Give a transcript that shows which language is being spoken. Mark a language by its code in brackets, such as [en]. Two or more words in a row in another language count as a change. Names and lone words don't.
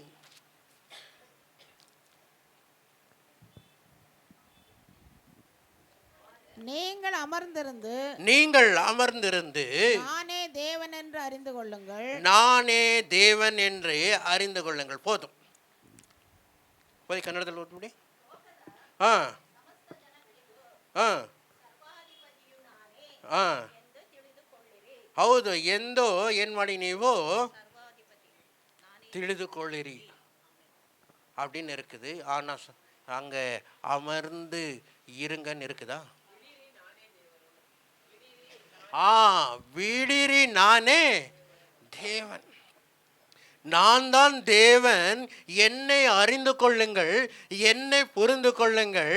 [ta] நீங்கள் அமர்ந்திருந்து நானே தேவன் என்று அறிந்து கொள்ளுங்கள். போதும். போய் [kn] ಕನ್ನಡದಲ್ಲಿ ಓದ್ಬಿಡಿ. ಹೌದು ಎಂದು ಏನು ಮಾಡಿ ನೀವು ತಿಳಿದುಕೊಳ್ಳಿರಿ [ta] அப்படின்னு இருக்குது. ஆனால் அங்கே அமர்ந்து இருங்கன்னு இருக்குதா? விடிரி நானே தேவன், நான் தான் தேவன், என்னை அறிந்து கொள்ளுங்கள், என்னை புரிந்து கொள்ளுங்கள்.